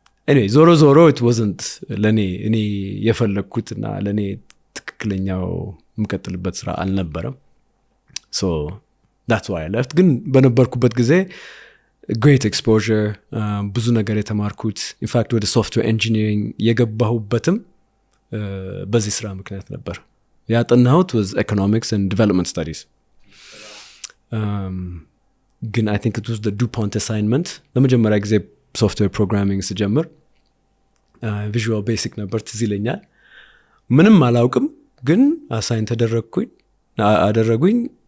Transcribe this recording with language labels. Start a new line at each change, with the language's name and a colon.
Amharic: anyway ዞሮ
English: it wasn't
Amharic: ለኔ እኔ የፈለኩትና ለኔ ትክክለኛው የምቀጥልበት ስራ አልነበረም.
English: So that's why I left.
Amharic: ግን በነበርኩበት ጊዜ
English: great exposure,
Amharic: ብዙ ነገር የተማርኩት.
English: in fact
Amharic: ወደ software engineering የገባሁበትም በዚህ ስራ ምክንያት ነበር. ያጠናሁት
English: was economics and development studies.
Amharic: ግን
English: I think it was the DuPont assignment.
Amharic: ለመጀመሪያ ጊዜ software programming ስጀምር visual basic ነበር ትዝ ይለኛል. ምንም አላውቅም ግን አሳይን አደረጉኝ.